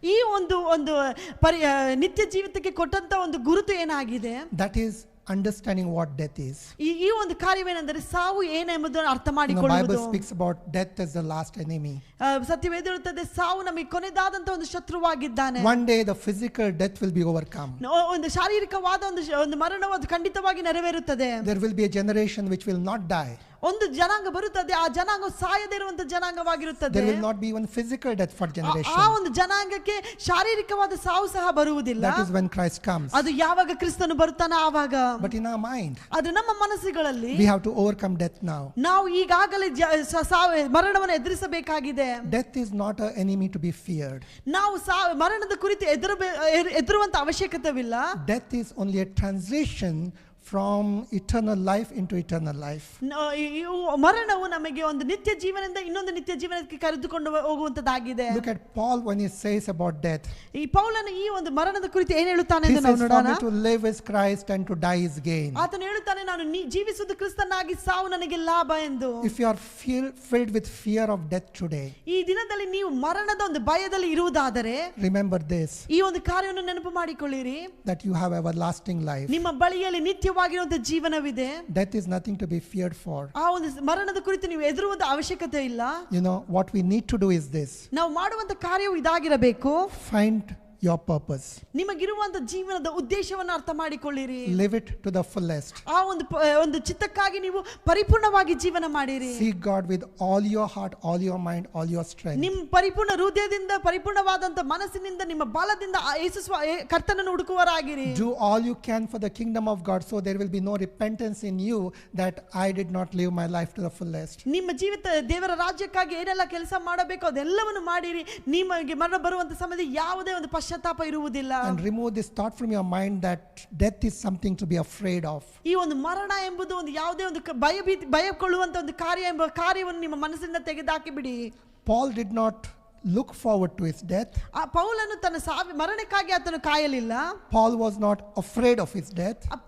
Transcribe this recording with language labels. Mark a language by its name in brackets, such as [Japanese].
[Kannada] ಈ ಒಂದು ನಿತ್ಯ ಜೀವಿತಕ್ಕೆ ಕೊಟ್ಟಂತ ಒಂದು ಗುರುತು ಏನಾಗಿದೆ? [English] That is understanding what death is. [Kannada] ಈ ಒಂದು ಕಾರ್ಯವೇನೆಂದರೆ ಸಾವು ಏನೆಂಬುದನ್ನು ಅರ್ಥ [English] The [Kannada] ಮಾಡಿಕೊಳ್ಳುವುದು. [English] Bible speaks about death as the last enemy. [Kannada] ಸತ್ಯವೇದ ಹೇಳುತ್ತದೆ ಸಾವು ನಮಗೆ ಕೊನೆದಾದಂತ ಒಂದು ಶತ್ರುವಾಗಿದ್ದಾನೆ. [English] One day the physical death will be overcome. [Kannada] ಒಂದು ಶಾರೀರಿಕವಾದ ಒಂದು ಮರಣವು ಅದು ಖಂಡಿತವಾಗಿ ನೆರವೇರುತ್ತದೆ. [English] There will be a generation which will not die. [Kannada] ಒಂದು ಜನಾಂಗ ಬರುತ್ತದೆ, ಆ ಜನಾಂಗ ಸಾಯದೇ ಇರುವಂತ ಜನಾಂಗವಾಗಿರುತ್ತದೆ. [English] There will not be even physical death for generation. [Kannada] ಆ ಒಂದು ಜನಾಂಗಕ್ಕೆ ಶಾರೀರಿಕವಾದ ಸಾವು ಸಹ ಬರುವುದಿಲ್ಲ. [English] That is when Christ comes. [Kannada] ಅದು ಯಾವಾಗ ಕ್ರಿಸ್ತನು ಬರುತ್ತಾನೋ ಆವಾಗ. [English] But in our mind, [Kannada] ಅದು ನಮ್ಮ ಮನಸ್ಸುಗಳಲ್ಲಿ [English] we have to overcome death now. [Kannada] ನಾವು ಈಗಾಗಲೇ ಮರಣವನ್ನು ಎದುರಿಸಬೇಕಾಗಿದೆ. [English] Death is not an enemy to be feared. [Kannada] ನಾವು ಮರಣದ ಕುರಿತು ಎದುರುವಂತ ಅವಶ್ಯಕತೆವಿಲ್ಲ. [English] Death is only a transition from eternal life into eternal life. [Kannada] ಮರಣವು ನಮಗೆ ಒಂದು ನಿತ್ಯ ಜೀವನದಿಂದ ಇನ್ನೊಂದು ನಿತ್ಯ ಜೀವನಕ್ಕೆ ಕರೆದುಕೊಂಡು ಹೋಗುವಂತದ್ದಾಗಿದೆ. [English] Look at Paul when he says about death. [Kannada] ಈ ಪೌಲನು ಈ ಒಂದು ಮರಣದ ಕುರಿತು ಏನು ಹೇಳುತ್ತಾನೆ [English] He [Kannada] ಎಂದು ನಾವು [English] says, for [Kannada] ನೋಡೋಣ. [English] me to live is Christ and to die is gain. [Kannada] ಆತನು ಹೇಳುತ್ತಾನೆ, ನಾನು ಜೀವಿಸುವುದು ಕ್ರಿಸ್ತನಾಗಿ, ಸಾವು ನನಗೆ ಲಾಭ ಎಂದು. [English] If you are filled with fear of death today, [Kannada] ಈ ದಿನದಲ್ಲಿ ನೀವು ಮರಣದ ಒಂದು ಭಯದಲ್ಲಿ ಇರುವುದಾದರೆ [English] remember this, [Kannada] ಈ ಒಂದು ಕಾರ್ಯವನ್ನು ನೆನಪು ಮಾಡಿಕೊಳ್ಳಿರಿ, [English] that you have everlasting life. [Kannada] ನಿಮ್ಮ ಬಳಿಯಲ್ಲಿ ನಿತ್ಯ ನಿತ್ಯವಾಗಿರುವಂತಹ ಜೀವನವಿದೆ. [English] Death is nothing to be feared for. [Kannada] ಆ ಒಂದು ಮರಣದ ಕುರಿತು ನೀವು ಹೆದರುವಂತ ಅವಶ್ಯಕತೆ ಇಲ್ಲ. [English] You know, what we need to do is this: [Kannada] ನಾವು ಮಾಡುವಂತ ಕಾರ್ಯವು ಇದಾಗಿರಬೇಕು. [English] find your purpose. [Kannada] ನಿಮಗಿರುವಂತ ಜೀವನದ ಉದ್ದೇಶವನ್ನು ಅರ್ಥ ಮಾಡಿಕೊಳ್ಳಿರಿ. [English] Live it to the fullest. [Kannada] ಆ ಒಂದು ಚಿತ್ತಕ್ಕಾಗಿ ನೀವು ಪರಿಪೂರ್ಣವಾಗಿ ಜೀವನ ಮಾಡಿರಿ. [English] Seek God with all your heart, all your mind, all your strength. [Kannada] ನಿಮ್ಮ ಪರಿಪೂರ್ಣ ಹೃದಯದಿಂದ, ಪರಿಪೂರ್ಣವಾದಂತ ಮನಸ್ಸಿನಿಂದ, ನಿಮ್ಮ ಬಲದಿಂದ ಕರ್ತನನ್ನು ಹುಡುಕುವರಾಗಿರಿ. [English] Do all you can for the kingdom of God, so there will be no repentance in you that I did not live my life to the fullest. [Kannada] ನಿಮ್ಮ ಜೀವಿತ ದೇವರ ರಾಜ್ಯಕ್ಕಾಗಿ ಏನೆಲ್ಲ ಕೆಲಸ ಮಾಡಬೇಕು ಅದೆಲ್ಲವನ್ನು ಮಾಡಿರಿ. ನಿಮಗೆ ಮರಣ ಬರುವಂತ ಸಮಯದಲ್ಲಿ ಯಾವುದೇ ಒಂದು ಪಶ್ಚಾತ್ತಾಪ ಇರುವುದಿಲ್ಲ. [English] And remove this thought from your mind that death is something to be afraid of. [Kannada] ಈ ಒಂದು ಮರಣ ಎಂಬುದು ಒಂದು ಯಾವುದೇ ಒಂದು ಭಯಕೊಳ್ಳುವಂತ ಒಂದು ಕಾರ್ಯವನ್ನು ನಿಮ್ಮ ಮನಸ್ಸಿನಿಂದ ತೆಗೆದುಹಾಕಿ ಬಿಡಿ. [English] Paul did not look forward to his death. [Kannada] ಆ ಪೌಲನು ತನ್ನ ಮರಣಕ್ಕಾಗಿ ಆತನು ಕಾಯಲಿಲ್ಲ. [English] Paul was not afraid of his death.